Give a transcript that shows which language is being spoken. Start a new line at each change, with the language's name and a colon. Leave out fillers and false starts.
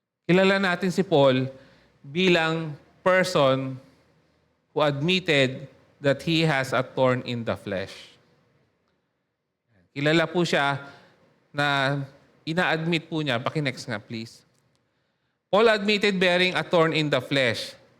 Filipino: Kilala natin si Paul bilang
English: person who admitted that he has a thorn in the flesh.
Filipino: Kilala po siya na ina-admit po niya. Paki-next nga, please.
English: Paul admitted bearing a thorn in the flesh.